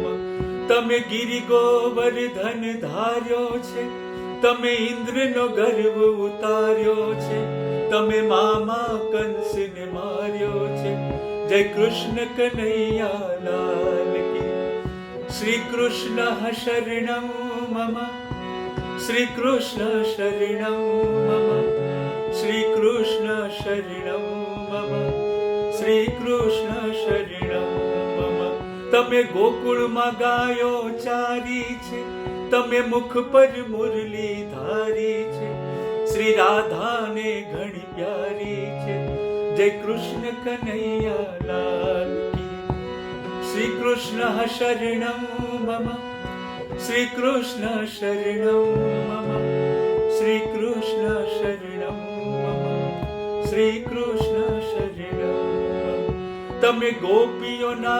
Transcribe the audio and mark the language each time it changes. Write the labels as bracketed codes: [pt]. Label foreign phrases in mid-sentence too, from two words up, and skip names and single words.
[gu] તમે ગિરિ ગોવર્ધન ધાર્યો છે, તમે ઇન્દ્રનો ગર્વ ઉતાર્યો છે, તમે મામા કંસને માર્યો છે. [hi] जय कृष्ण कन्हैया लाल की. [sa] श्री कृष्ण शरणं मम, श्री कृष्ण शरणं मम, श्रीकृष्ण शरणं मम श्रीकृष्ण शरणं मम [gu] તમે ગોકુળમાં ગાયો ચારી છે તમે મુખ પર મુરલી ધારી છે શ્રી રાધાને ઘણી પ્યારી છે [hi] जय कृष्ण कन्हैया लाल की [sa] श्री कृष्ण शरणं मम श्री कृष्ण शरणं मम श्री कृष्ण शरणं मम श्री कृष्ण शरणं मम તમે ગોપીઓના